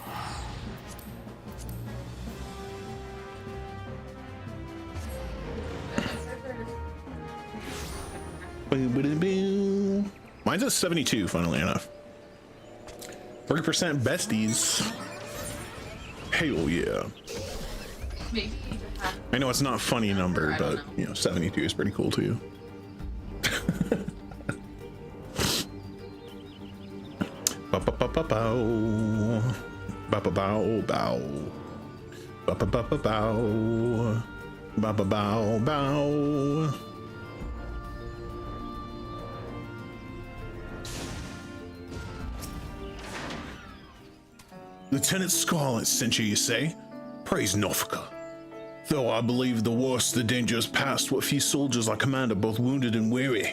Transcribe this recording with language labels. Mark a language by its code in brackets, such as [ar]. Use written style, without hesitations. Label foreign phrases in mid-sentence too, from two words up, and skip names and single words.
[en] Mine's at 72, funnily enough. 30% besties. Hell yeah. Maybe I know it's not a funny number, but you know, 72 is pretty cool too. Ba-ba-ba-ba-bow. Ba-ba-bow-bow. Ba-ba-ba-ba-bow. Ba-ba-bow-bow. Lieutenant Scarlet sent you say? Praise Norfolka. Though I believe the worst of the danger is past, what few soldiers I command are both wounded and weary.